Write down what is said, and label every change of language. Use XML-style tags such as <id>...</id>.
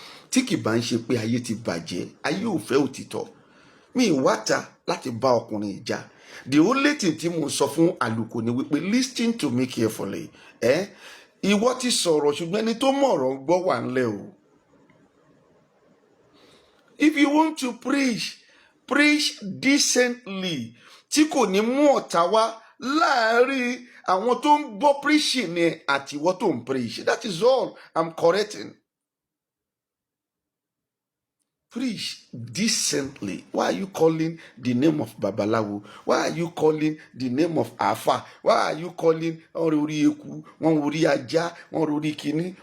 <yo>Tí kì bá ń ṣe pé ayé ti bàjẹ́, ayé ò fẹ́ òtítọ́. Mi ìwáta láti bá ọkùnrin ìjà.</yo> <en>The only thing</en> <yo>tí mo sọ fún àlùkò ni wípé</yo> <en>listen to me carefully.</en> <yo>Ìwọ ti sọ̀rọ̀ ṣùgbọ́n ẹni tó mọ̀rọ̀ ń gbọ́ wà ńlẹ̀ o.</yo> <en>If you want to preach, preach decently.</en> <yo>Tí kò ní mú ọ̀tá wá láàárín àwọn tó ń gbọ́ preaching ni àti ìwọ tó ń preach.</yo> <en>That is all I'm correcting. Preach decently. Why are you calling the name of Babalawo? Why are you calling the name of Afa? Why are you calling</en> <yo>orí eku, wọ́n orí ajá, wọ́n orí kíní?</yo>